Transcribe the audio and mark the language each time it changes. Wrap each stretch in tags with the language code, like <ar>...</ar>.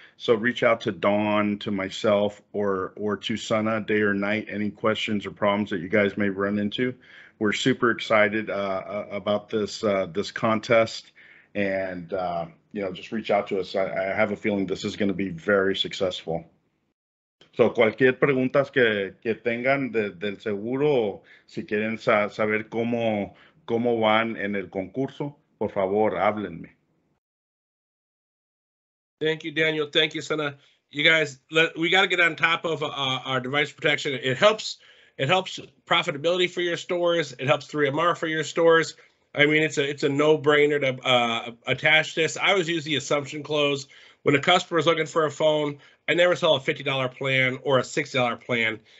<en>So reach out to Dawn, to myself, or to Sana, day or night, any questions or problems that you guys may run into. We're super excited about this contest, and just reach out to us. I have a feeling this is going to be very successful.</en> <es>So, cualquier preguntas que tengan del seguro, si quieren saber cómo van en el concurso, por favor, háblenme.</es> <en>Thank you, Daniel. Thank you, Sana. You guys, we got to get on top of our device protection. It helps profitability for your stores. It helps 3MR for your stores. I mean, it's a no-brainer to attach this. I always use the assumption close. When a customer is looking for a phone, I never sell a $50 plan or a $60 plan.</en>